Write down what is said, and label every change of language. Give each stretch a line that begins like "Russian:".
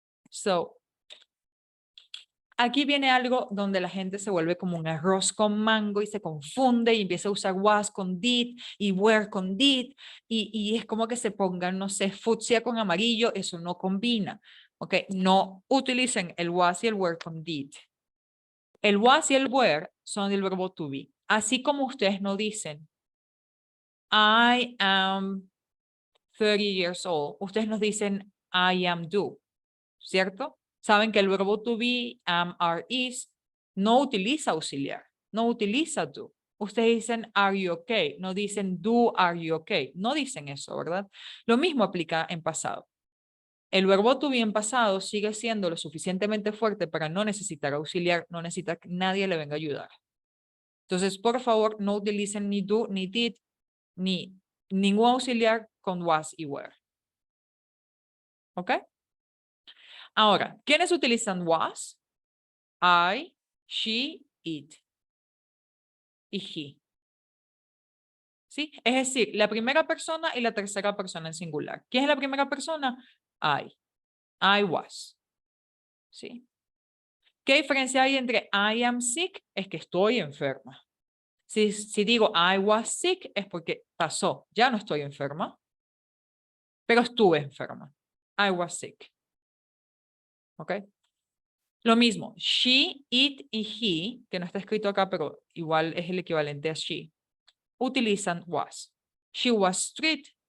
Spanish: So, aquí viene algo donde la gente se vuelve como un arroz con mango y se confunde y empieza a usar was con did y were con did y es como que se pongan, no sé, fucsia con amarillo, eso no combina. Ok, no utilicen el was y el were con did. El was y el were son del verbo to be. Así como ustedes no dicen
English: I am 30 years old,
Spanish: ustedes nos dicen
English: I am do,
Spanish: ¿cierto? Saben que el verbo to be, am, are, is, no utiliza auxiliar, no utiliza do. Ustedes dicen
English: are you okay,
Spanish: no dicen
English: do are you okay,
Spanish: no dicen eso, ¿verdad? Lo mismo aplica en pasado. El verbo to be en pasado sigue siendo lo suficientemente fuerte para no necesitar auxiliar, no necesita que nadie le venga a ayudar. Entonces, por favor, no utilicen ni do, ni did, ni ningún auxiliar con was y were. ¿Ok? Ahora, ¿quiénes utilizan was? I, she, it y he. ¿Sí? Es decir, la primera persona y la tercera persona en singular. ¿Quién es la primera persona? I. I was. ¿Sí? ¿Qué diferencia hay entre
English: I am sick?
Spanish: Es que estoy enferma. Si digo
English: I was sick
Spanish: es porque pasó. Ya no estoy enferma, pero estuve enferma.
English: I was sick.
Spanish: ¿Ok? Lo mismo, she, it y he, que no está escrito acá, pero igual es el equivalente a she, utilizan was.
English: She was strict.